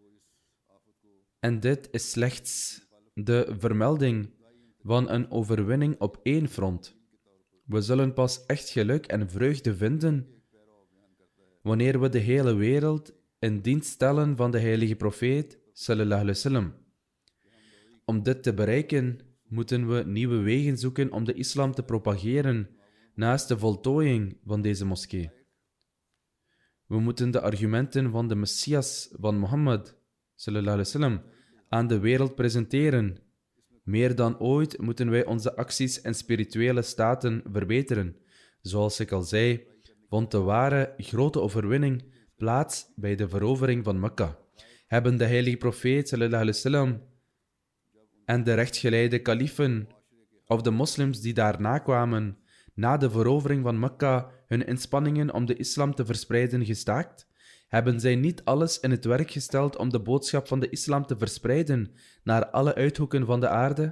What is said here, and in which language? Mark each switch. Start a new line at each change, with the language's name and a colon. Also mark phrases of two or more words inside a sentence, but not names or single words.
Dutch: En dit is slechts de vermelding van een overwinning op één front. We zullen pas echt geluk en vreugde vinden wanneer we de hele wereld in dienst stellen van de heilige profeet
Arabic: صلى الله عليه وسلم.
Dutch: Om dit te bereiken moeten we nieuwe wegen zoeken om de islam te propageren naast de voltooiing van deze moskee. We moeten de argumenten van de Messias van Mohammed
Arabic: صلى الله عليه وسلم
Dutch: aan de wereld presenteren. Meer dan ooit moeten wij onze acties en spirituele staten verbeteren. Zoals ik al zei, vond de ware grote overwinning plaats bij de verovering van Mekka. Hebben de heilige profeet
Arabic: صلى الله عليه وسلم
Dutch: en de rechtgeleide kalifen of de moslims die daarna kwamen, na de verovering van Mekka hun inspanningen om de islam te verspreiden gestaakt? Hebben zij niet alles in het werk gesteld om de boodschap van de islam te verspreiden naar alle uithoeken van de aarde?